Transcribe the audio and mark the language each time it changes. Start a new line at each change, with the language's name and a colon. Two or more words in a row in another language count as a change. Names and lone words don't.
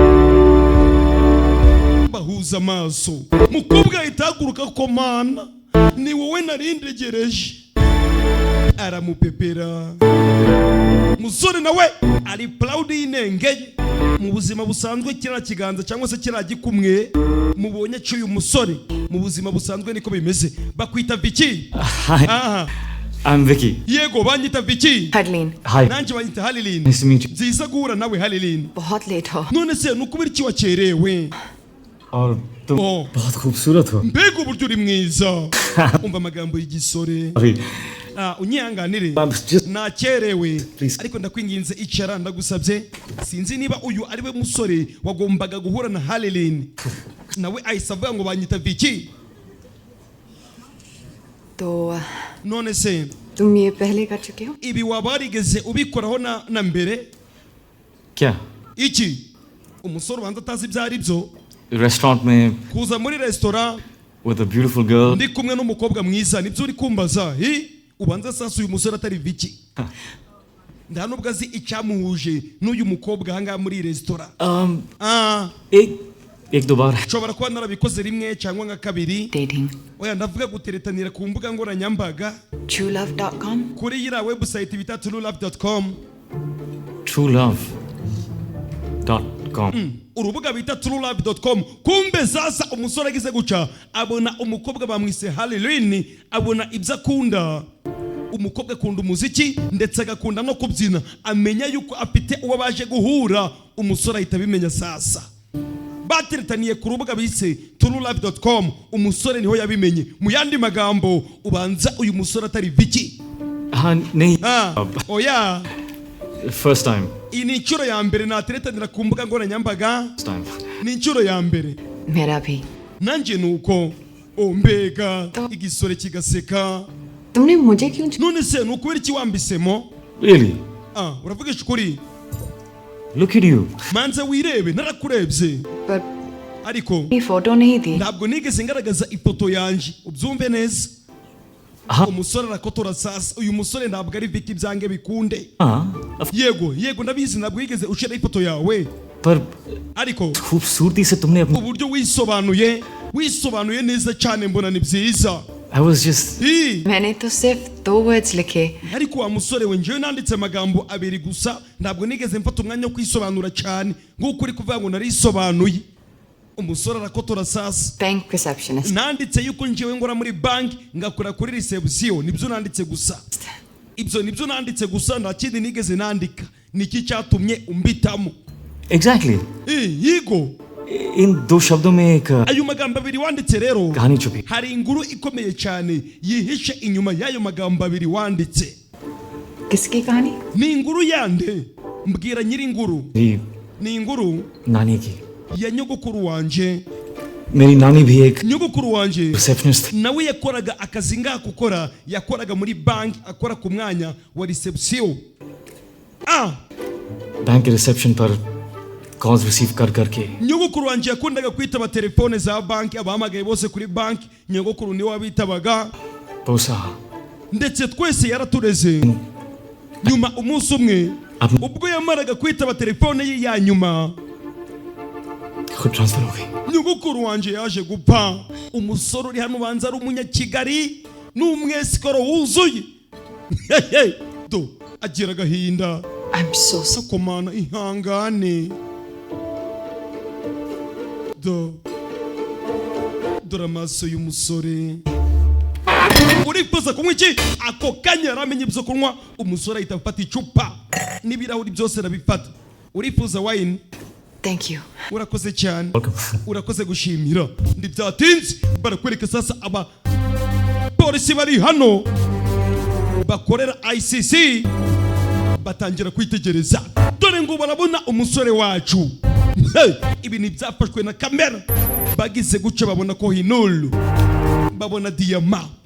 Kinyarwanda: bahuza amaso mukobwa ahita ahaguruka ko mana ni wowe narindegereje aramupepera musore nawe ari proud y'inenge mu buzima busanzwe kira kiganza cyangwa se kira gikumwe mubonye cyuyu musore mu buzima busanzwe niko bimeze bakwita Vicky.
English: Hi. I'm Vicky.
Kinyarwanda: Yego banyita Vicky.
English: Harleen. Hi.
Kinyarwanda: Nanje banyita Harleen.
English: Nice to meet you.
Kinyarwanda: Nziza guhura nawe Harleen.
Hindi: बहुत लेट हो
Kinyarwanda: None se nukubira iki wakerewe?
Hindi: और तुम बहुत खूबसूरत हो.
Kinyarwanda: Mbega uburyo uri mwiza. Umva amagambo y'igisore. Unyihanganire nakerewe ariko ndakwinginze icara ndagusabye sinzi niba uyu ari we musore wagombaga guhura na Harleen nawe ahise avuga ngo banyita Vicky
Hindi: तो
Kinyarwanda: none se
Hindi: तुम ये पहले कर चुके हो
Kinyarwanda: ibi wabarigeze ubikoraho na mbere
Hindi: क्या
Kinyarwanda: iki umusore ubanza atazi ibyo ari byo
Hindi: restaurant में
Kinyarwanda: kuza muri restaurant
English: with a beautiful girl
Kinyarwanda: ndi kumwe n'umukobwa mwiza nibyo uri kumbaza ubanza sasa uyu musore atari Vicky nda nubwo azi icyamuhuje n'uyu mukobwa hanga muri restaurant
Hindi: एक दो बार
Kinyarwanda: nshobora kuba narabikoze rimwe cyangwa nka kabiri
English: dating
Kinyarwanda: oya ndavuga guteretanira ku mbuga nkoranyambaga truelove.com kuri iriya website bita truelove.com truelove.com urubuga bita truelove.com kumbe sasa umusore agize guca abona umukobwa bamwise Harleen abona ibyo akunda umukobwa akunda umuziki ndetse agakunda no kubyina amenya yuko afite uwo baje guhura umusore ahita abimenya sasa bateretaniye ku rubuga bise truelove.com umusore niho yabimenye mu yandi magambo ubanza uyu musore atari Vicky oya
English: first time
Kinyarwanda: iyi ni inshuro ya mbere nateretanira ku mbuga nkoranyambaga ni inshuro ya mbere
Hindi: मेरा भी
Kinyarwanda: nanjye nuko mbega igisore kigaseka
Hindi: तुमने मुझे क्यों
Kinyarwanda: none se nukubera iki wambisemo
English: really
Kinyarwanda: uravugisha ukuri
English: look at you
Kinyarwanda: manza wirebe narakurebye
Hindi: पर
Kinyarwanda: ariko
Hindi: ये फोटो नहीं थी
Kinyarwanda: ntabwo nigeze ngaragaza ifoto yanje ubyumve neza umusore arakotora sasa uyu musore ntabwo ari Vicky byange bikunde yego ndabizi ntabwo yigeze ushira ifoto yawe ariko
Hindi: खूबसूरती से तुमने अपना
Kinyarwanda: uburyo wisobanuye neza cyane mbona ni byiza
English: I was just
Hindi: मैंने तो सिर्फ 2 words लिखे
Kinyarwanda: ariko wa musore we njewe nanditse amagambo abiri gusa ntabwo nigeze mfata umwanya wo kwisobanura cyane nk'uko uri kuvuga ngo narisobanuye umusore arakotora sasa
English: bank receptionist
Kinyarwanda: nanditse yuko njewe ngora muri bank ngakora kuri reception nibyo nanditse gusa ibyo nibyo nanditse gusa nta kindi nigeze nandika niki cyatumye umbitamo
English: exactly
Kinyarwanda: yigo
Hindi: इन दो शब्दों में एक
Kinyarwanda: ayo magambo abiri wanditse rero
Hindi: कहानी छुपी
Kinyarwanda: hari inkuru ikomeye cyane yihishe inyuma y'ayo magambo abiri wanditse
Hindi: किसकी कहानी
Kinyarwanda: ni inkuru yande mbwira nyiri inkuru ni inkuru
Hindi: नानी की
Kinyarwanda: ya nyogokuru wanje
Hindi: मेरी नानी भी एक
Kinyarwanda: nyogokuru wanje
English: receptionist
Kinyarwanda: nawe yakoraga akazi ngakukora yakoraga muri bank akora ku mwanya wa reception
Hindi: बैंक के रिसेप्शन पर
English: calls receive
Hindi: कर करके
Kinyarwanda: nyogokuru wanje yakundaga kwitaba telefone za banki abahamagaye bose kuri banki nyogokuru niwe wabitabaga
Hindi: पोसा
Kinyarwanda: ndetse twese yaratureze nyuma umunsi umwe ubwo yamaraga kwitaba telefone ye ya nyuma
Hindi: खुद ट्रांसफर हो गई
Kinyarwanda: nyogokuru wanje yaje gupfa umusore uri hano ubanza ari umunyakigali n'umwesikoro wuzuye do agira agahinda
English: I'm so sorry
Kinyarwanda: akomana ihangane dore amaso y'umusore urifuza kunywa iki ako kanya yaramenye ibyo kunywa umusore ahita afata icupa n'ibirahuri byose arabifata urifuza wine
English: thank you
Kinyarwanda: urakoze cyane urakoze gushimira ndibyatinze barakwereka sasa aba polisi bari hano bakorera ICC batangira kwitegereza dore ngo barabona umusore wacu ibi ni byafashwe na kamera bagize guca babona ko hinulu babona diyama